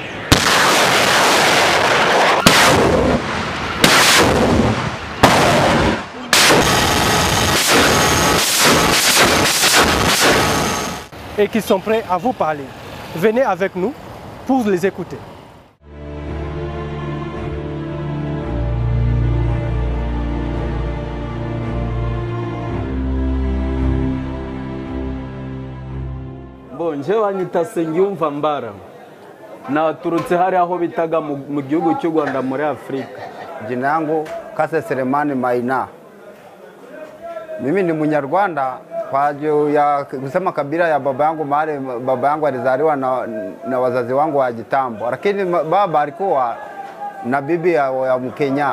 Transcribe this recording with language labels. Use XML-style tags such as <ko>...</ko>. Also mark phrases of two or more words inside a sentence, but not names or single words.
<fr>Et qui sont prêts à vous parler. Venez avec nous pour les écouter. Bon,</fr> <rw>njewe anyita Sengiyumva Mbara naturutse hari aho bitaga mu gihugu cy'u Rwanda muri Afrika.</rw> <sw>Jina yangu Kase Selemani Maina. Mimi ni Mnyarwanda kwa ya kusema kabila ya baba yangu, mahali baba yangu alizaliwa na wazazi wangu wa kitambo, lakini baba alikuwa na bibi ya Mkenya.</sw>